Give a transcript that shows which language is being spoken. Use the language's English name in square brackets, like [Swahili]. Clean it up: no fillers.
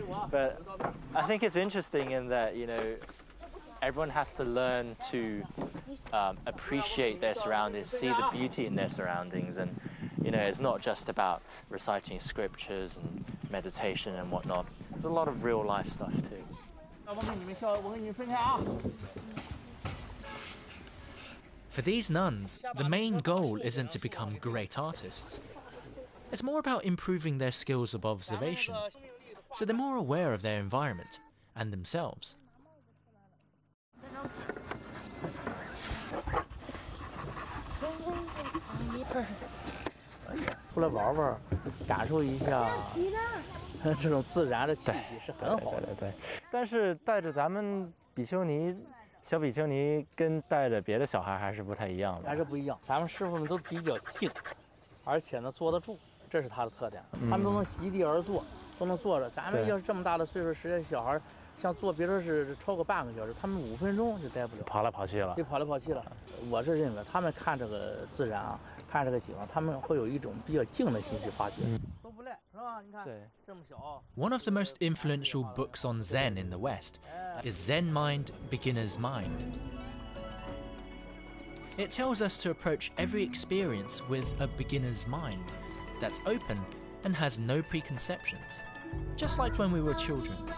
[English] But I think it's interesting in that, you know, everyone has to learn to appreciate their surroundings, see the beauty in their surroundings, and you know, it's not just about reciting scriptures and meditation and whatnot. There's a lot of real life stuff too. [Chinese] 我给你们跳，我给你们分开啊。 [English] For these nuns, the main goal isn't to become great artists. It's more about improving their skills of observation, so they're more aware of their environment and themselves. [Chinese] 出来玩玩，感受一下这种自然的气息是很好的。对，但是带着咱们比丘尼。小比丘尼跟带着别的小孩还是不太一样的，还是不一样。咱们师傅们都比较静，而且呢坐得住，这是他的特点。他们都能席地而坐，都能坐着。咱们要是这么大的岁数，实在小孩像坐，别说是超过半个小时，他们5分钟就待不了，跑来跑去了，就跑来跑去了。我是认为他们看这个自然啊，看这个景，他们会有一种比较静的心去发掘。都不赖，是吧？你看，这么小。 [English] One of the most influential books on Zen in the West is Zen Mind, Beginner's Mind. It tells us to approach every experience with a beginner's mind that's open and has no preconceptions, just like when we were children.